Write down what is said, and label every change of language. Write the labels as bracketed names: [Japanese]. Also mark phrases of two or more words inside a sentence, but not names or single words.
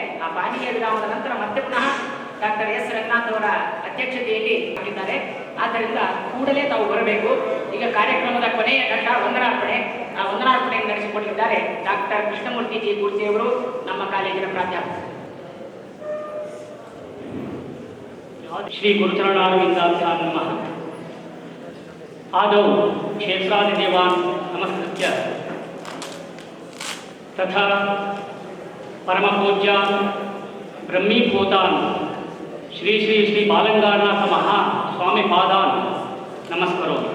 [Kannada] ಆ ಪಾನೀಯ ವಿರಾಮದ ನಂತರ ಮತ್ತೆ ಪುನಃ ಡಾಕ್ಟರ್ ಎಸ್ ರಂಗನಾಥ್ ಅವರ ಅಧ್ಯಕ್ಷತೆಯಲ್ಲಿ ಮಾಡಿದ್ದಾರೆ. ಆದ್ದರಿಂದ ಕೂಡಲೇ ತಾವು ಬರಬೇಕು. ಈಗ ಕಾರ್ಯಕ್ರಮದ ಕೊನೆಯ ಘಟ್ಟ ವಂದನಾರ್ಪಣೆ. ಆ ವಂದನಾರ್ಪಣೆಯನ್ನು ನಡೆಸಿಕೊಟ್ಟಿದ್ದಾರೆ ಡಾಕ್ಟರ್ ಕೃಷ್ಣಮೂರ್ತಿ ಜಿ ಕೂರ್ತಿ ಅವರು, ನಮ್ಮ ಕಾಲೇಜಿನ ಪ್ರಾಧ್ಯಾಪಕರು. [Sanskrit] श्री गुरुचरणारविन्दाभ्यां नमः। आदौ क्षेत्रादिदेवान् नमस्कृत्य तथा परमपूज्यान् ब्रह्मीभूतान् श्री श्री श्री बालगंगाधरनाथ महास्वामी पादान् नमस्करोमि।